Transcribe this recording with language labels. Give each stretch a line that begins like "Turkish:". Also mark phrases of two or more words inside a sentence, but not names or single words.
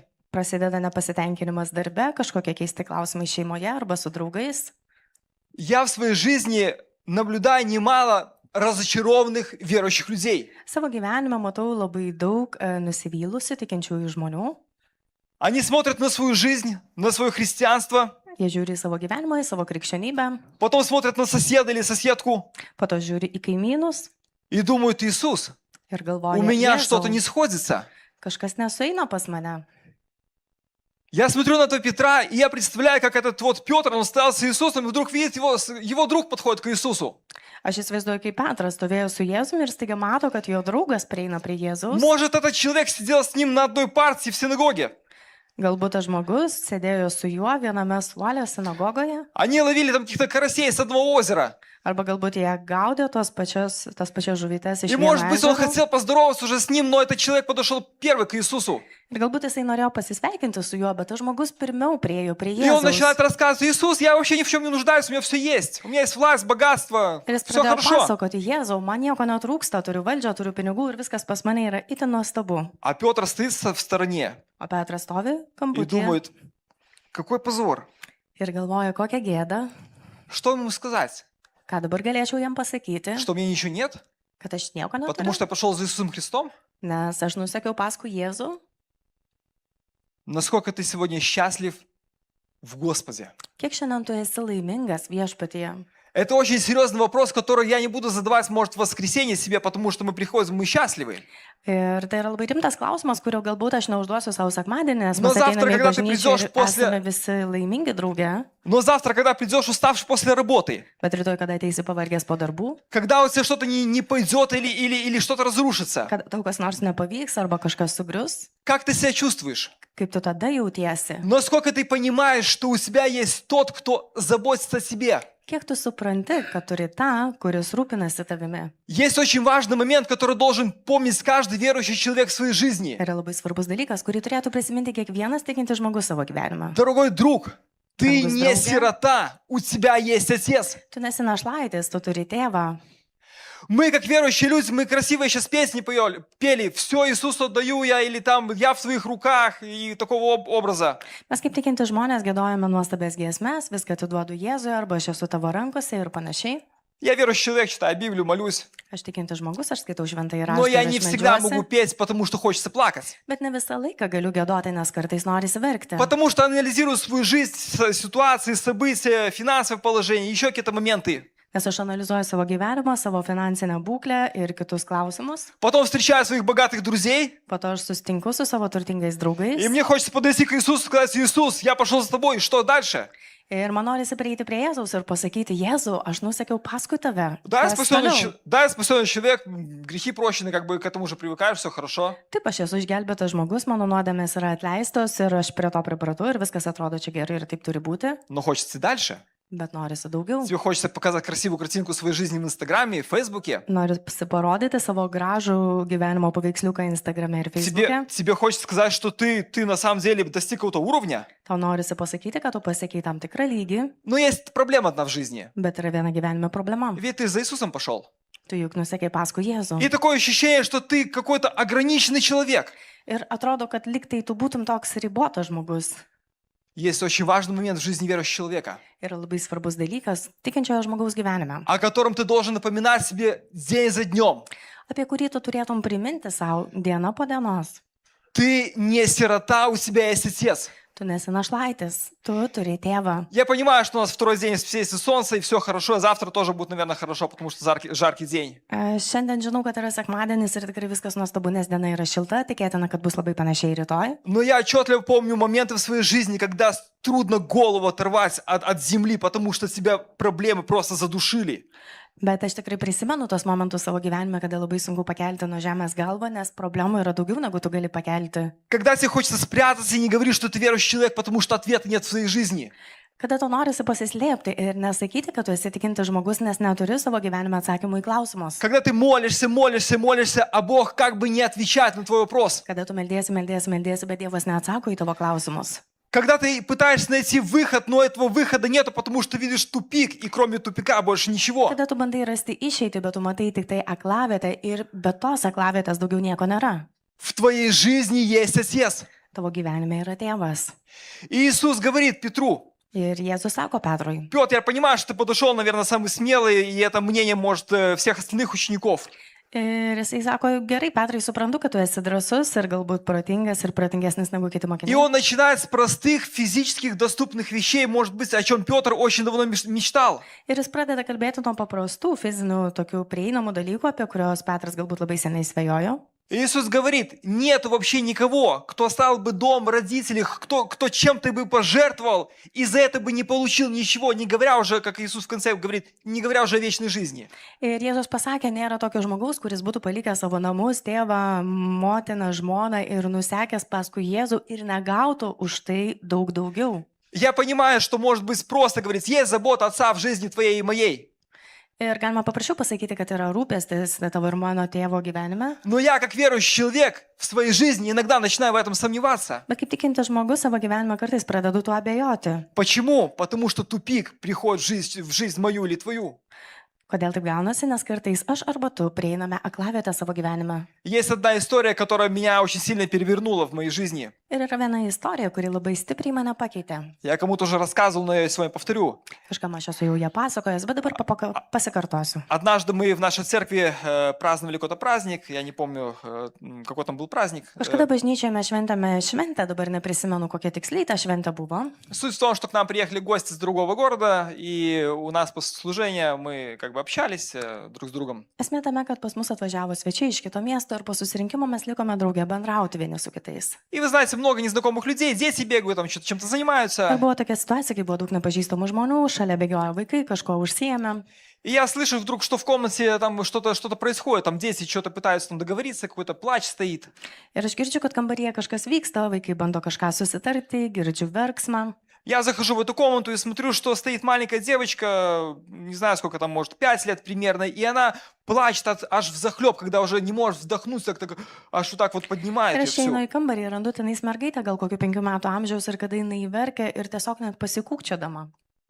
Lithuanian: Prasideda nepasitenkinimas darbe, kažkokie keisti klausimai šeimoje arba su draugais.
Russian: Я в своей жизни наблюдаю немало разочарованных верующих людей.
Lithuanian: Savo gyvenime matau labai daug nusivylusių tikinčiųjų žmonių.
Russian: Они смотрят на свою жизнь, на свое христианство,
Lithuanian: Jie žiūri į savo gyvenimą, į savo krikščionybę,
Russian: потом смотрят на соседа или соседку
Lithuanian: po to žiūri į kaimynus
Russian: и думают: Иисус,
Lithuanian: ir
Russian: у
Lithuanian: galvoja,
Russian: меня
Lithuanian: "Jėzau,
Russian: что-то не сходится.
Lithuanian: kažkas nesueina pas mane.
Russian: Я смотрю на этого Петра, и я представляю, как этот вот Петр, он стоял с Иисусом, и вдруг видит, его друг подходит к Иисусу.
Lithuanian: Aš įsivaizduoju, kaip Petras stovėjo su Jėzumi ir staiga mato, kad jo draugas prieina prie Jėzaus.
Russian: Может, этот человек сидел с ним на одной партии в синагоге.
Lithuanian: Galbūt tas žmogus sėdėjo su juo viename suole sinagogoje,
Russian: Они ловили там каких-то карасей с одного озера.
Lithuanian: arba galbūt jie gaudė tas pačias žuvytes iš
Russian: И,
Lithuanian: vieno
Russian: может быть, он
Lithuanian: ežero.
Russian: хотел поздороваться уже с ним, но этот человек подошел первый к Иисусу.
Lithuanian: Ir galbūt jisai norėjo pasisveikinti su juo, bet tas žmogus pirmiau priejo prie
Russian: И он
Lithuanian: Jėzaus.
Russian: начинает рассказывать: Иисус, я вообще ни в чем не нуждаюсь, у меня все есть. У меня есть власть, богатство,
Lithuanian: Ir jis
Russian: все
Lithuanian: pradėjo
Russian: хорошо.
Lithuanian: pasakoti, Jėzau, man nieko netrūksta, turiu valdžią, turiu pinigų ir viskas pas mane yra itin nuostabu.
Russian: А Петр стоит в стороне
Lithuanian: O Petras stovi
Russian: и
Lithuanian: kamputyje
Russian: думает: какой позор.
Lithuanian: ir galvoja, kokią gėdą,
Russian: Что ему сказать?
Lithuanian: ką dabar galėčiau jam pasakyti,
Russian: Что мне ничего нет?
Lithuanian: kad aš nieko
Russian: Потому
Lithuanian: neturiu,
Russian: что я пошел за Иисусом Христом?
Lithuanian: nes aš nusekiau paskui Jėzų.
Russian: Насколько ты сегодня счастлив в Господе?
Lithuanian: Kiek šiandien tu esi laimingas viešpatyje?
Russian: Это очень серьезный вопрос, который я не буду задавать, может, в воскресенье себе, потому что мы приходим, мы счастливы.
Lithuanian: Ir tai yra labai rimtas klausimas, kurio galbūt aš neužduosiu savo sekmadienį, nes Nu, mes
Russian: завтра,
Lithuanian: ateiname į
Russian: когда ты
Lithuanian: bažnyčią
Russian: придешь
Lithuanian: ir
Russian: после-
Lithuanian: esame visi laimingi drauge.
Russian: Но завтра, когда придешь уставший после работы,
Lithuanian: Bet rytoj, kada ateisi pavargęs po darbų,
Russian: когда у тебя что-то не пойдет или что-то разрушится,
Lithuanian: kad tau kas nors nepavyks arba kažkas sugrius,
Russian: как ты себя чувствуешь?
Lithuanian: kaip tu tada jautiesi?
Russian: Насколько ты понимаешь, что у тебя есть тот, кто заботится о тебе?
Lithuanian: Kiek tu supranti, kad turi tą, kuris rūpinasi tavimi?
Russian: Есть очень важный момент, который должен помнить каждый верующий человек в своей жизни.
Lithuanian: Yra labai svarbus dalykas, kurį turėtų prisiminti kiekvienas tikintis žmogus savo gyvenime.
Russian: Дорогой друг, ты Дорогой не друг. сирота, у тебя есть отец.
Lithuanian: Tu nesi našlaitis, tu turi tėvą.
Russian: Мы, как верующие люди, мы красивые сейчас песни пели, все Иисусу отдаю я, или там я в своих руках, и такого образа.
Lithuanian: Mes kaip tikinti žmonės gėdojame nuostabės giesmes, viską atiduodu Jėzui arba aš esu tavo rankose ir panašiai.
Russian: Я верующий человек, читаю Библию, молюсь,
Lithuanian: Aš tikinti žmogus, aš skaitau šventąjį
Russian: но я
Lithuanian: raštą,
Russian: не
Lithuanian: aš
Russian: всегда могу
Lithuanian: meldžiuosi,
Russian: петь, потому что хочется плакать.
Lithuanian: bet ne visą laiką galiu gėdoti, nes kartais norisi verkti.
Russian: Потому что анализирую свою жизнь, ситуации, события, финансовое положение, еще какие-то моменты.
Lithuanian: Nes aš analizuoju savo gyvenimą, savo finansinę būklę ir kitus klausimus.
Russian: Потом встречаю своих богатых друзей,
Lithuanian: Po to aš susitinku su savo turtingais draugais.
Russian: и мне хочется подойти к Иисусу и сказать: Иисус, я пошел за тобой, что дальше?
Lithuanian: Ir man norisi prieiti prie Jėzaus ir pasakyti, Jėzau, aš nusekiau paskui tave.
Russian: Да, я
Lithuanian: Kas
Russian: спасенный,
Lithuanian: toliau?
Russian: да, я спасенный человек, грехи прощены, как бы к этому уже привыкаешь, все хорошо.
Lithuanian: Taip, aš esu išgelbėtas žmogus, mano nuodėmės yra atleistos ir aš prie to pripratau ir viskas atrodo čia gerai ir taip turi būti,
Russian: Но хочется и дальше.
Lithuanian: bet norisi daugiau.
Russian: Тебе хочется показать красивую картинку своей жизни в Инстаграме, в Фейсбуке.
Lithuanian: Norisi parodyti savo gražų gyvenimo paveiksliuką Instagrame ir Facebook'e.
Russian: Тебе хочется сказать, что ты на самом деле достиг какого-то уровня.
Lithuanian: Tau norisi pasakyti, kad tu pasiekiai tam tikrą lygį,
Russian: Но есть проблема одна в жизни.
Lithuanian: bet yra viena gyvenime problema.
Russian: Ведь ты за Иисусом пошел.
Lithuanian: Tu juk nusekiai paskui Jėzų.
Russian: И такое ощущение, что ты какой-то ограниченный человек.
Lithuanian: Ir atrodo, kad liktai tu būtum toks ribotas žmogus.
Russian: Есть очень важный момент в жизни верующего человека,
Lithuanian: Yra labai svarbus dalykas tikinčiojo žmogaus gyvenime,
Russian: о котором ты должен напоминать себе день за днем.
Lithuanian: apie kurį tu turėtum priminti savo dieną po dienos.
Russian: Ты не сирота, у тебя есть отец.
Lithuanian: Tu nesi našlaitis, tu turi tėvą.
Russian: Я понимаю, что у нас второй день есть солнце, и все хорошо, а завтра тоже будет, наверное, хорошо, потому что жаркий день.
Lithuanian: Šiandien žinau, kad yra sekmadienis ir tikrai viskas nuostabu, nes diena yra šilta, tikėtina, kad bus labai panašiai rytoj.
Russian: Но я отчетливо помню моменты в своей жизни, когда трудно голову оторвать от земли, потому что тебя проблемы просто задушили.
Lithuanian: Bet aš tikrai prisimenu tos momentus savo gyvenime, kada labai sunku pakelti nuo žemės galvą, nes problemų yra daugiau, negu tu gali pakelti.
Russian: Когда тебе хочется спрятаться и не говорить, что ты верующий человек, потому что ответа нет в своей жизни.
Lithuanian: Kada tu norisi pasislėpti ir nesakyti, kad tu esi tikintis žmogus, nes neturi savo gyvenime atsakymų į klausimus.
Russian: Когда ты молишься, а Бог как бы не отвечает на твой вопрос.
Lithuanian: Kada tu meldėsi, bet Dievas neatsako į tavo klausimus.
Russian: Когда ты пытаешься найти выход, но этого выхода нету, потому что видишь тупик, и кроме тупика больше ничего.
Lithuanian: Kada tu bandai rasti išeitį, bet tu matai tik tai aklavietę ir be tos aklavietės daugiau nieko nėra.
Russian: В твоей жизни есть Отец.
Lithuanian: Tavo gyvenime yra tėvas.
Russian: И Иисус говорит Петру:
Lithuanian: Ir Jėzus sako Petrui.
Russian: Петр, я понимаю, что ты подошел, наверное, самый смелый, и это мнение, может, всех остальных учеников.
Lithuanian: Ir jisai sako, gerai, Petrai, suprantu, kad tu esi drąsus ir galbūt protingas ir protingesnis negu kiti
Russian: И
Lithuanian: mokiniai.
Russian: он начинает с простых физических доступных вещей, может быть, о чем Петр очень давно мечтал.
Lithuanian: Ir jis pradeda kalbėti nuo paprastų fizinių, tokių prieinamų dalykų, apie kuriuos Petras galbūt labai seniai svajojo.
Russian: И Иисус говорит: нет вообще никого, кто оставил бы дом, родителей, кто чем-то бы пожертвовал, и за это бы не получил ничего, не говоря уже, как Иисус в конце говорит, не говоря уже о вечной жизни.
Lithuanian: Ir Jėzus pasakė, nėra tokio žmogaus, kuris būtų palikęs savo namus, tėvą, motiną, žmoną ir nusekęs paskui Jėzų ir negautų už tai daug daugiau.
Russian: Я понимаю, что может быть просто говорить: есть забота Отца в жизни твоей и моей.
Lithuanian: Ir galima paprašiau pasakyti, kad yra rūpestis tavo ir mano tėvo gyvenime.
Russian: Но я, как верующий человек, в своей жизни иногда начинаю в этом сомневаться.
Lithuanian: Bet kaip tikintis žmogus savo gyvenime kartais pradedu tuo abejoti.
Russian: Почему? Потому что тупик приходит в жизнь мою или твою.
Lithuanian: Kodėl taip gaunasi, nes kartais aš arba tu prieiname aklavietę savo gyvenime.
Russian: Есть одна история, которая меня очень сильно перевернула в моей жизни.
Lithuanian: Ir yra viena istorija, kuri labai stipriai mane pakeitė.
Russian: Я кому-то уже рассказывал, но я сегодня повторю.
Lithuanian: Kažkam aš esu jau ją pasakojęs, bet dabar pasikartosiu.
Russian: Однажды мы в нашей церкви праздновали какой-то праздник, я не помню, какой там был праздник.
Lithuanian: Kažkada bažnyčioje mes šventėme šventę, dabar neprisimenu, kokia tiksliai ta šventė buvo.
Russian: Суть в том, что к нам приехали гости из другого города, и у нас после служения мы как бы общались друг с другом.
Lithuanian: Esmė tame, kad pas mus atvažiavo svečiai iš kito miesto ir po susirinkimo mes likome draugė bendrauti vieni su kitais.
Russian: И вы знаете, много незнакомых людей, дети бегают, там что-то чем-то
Lithuanian: Ir
Russian: занимаются.
Lithuanian: buvo tokia situacija, kai buvo daug nepažįstamų žmonių, šalia bėgiojo vaikai, kažko užsiėmė.
Russian: И я слышу вдруг, что в комнате там что-то происходит, там дети что-то пытаются там договориться, какой-то плач стоит.
Lithuanian: Ir aš girdžiu, kad kambaryje kažkas vyksta, vaikai bando kažką susitarti, girdžiu verksmą.
Russian: Я захожу в эту комнату и смотрю, что стоит маленькая девочка, не знаю, сколько там, может, 5 лет примерно, и она плачет аж взахлеб, когда уже не может вздохнуть, так аж вот так вот поднимает
Lithuanian: Ir
Russian: ее
Lithuanian: aš einu
Russian: всю.
Lithuanian: į kambarį ir randu tenais mergaitę, gal kokių 5 metų amžiaus, ir kada jinai verkia ir tiesiog net pasikūkčiodama.